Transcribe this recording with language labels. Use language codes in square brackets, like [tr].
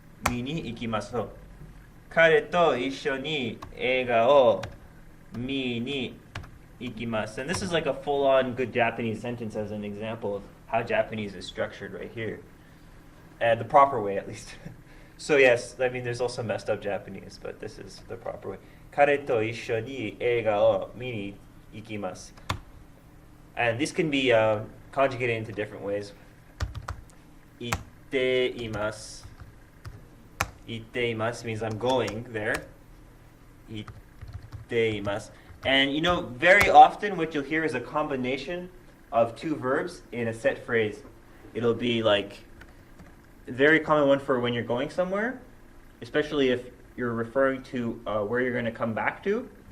[ja] Mi ni ikimasu. 彼と一緒に映画を見に行きます. [en] And this is like a full-on good Japanese sentence as an example of how Japanese is structured right here. The proper way, at least. So yes, I mean, there's also messed up Japanese, but this is the proper way. [ja] 彼と一緒に映画を見に行きます. [en] And this can be conjugated into different ways. [ja] 行っています. 行っています [en] means I'm going there. 行っています. And you know, very often what you'll hear is a combination of two verbs in a set phrase. It'll be like a very common one for when you're going somewhere, especially if you're referring to where you're going to come back to.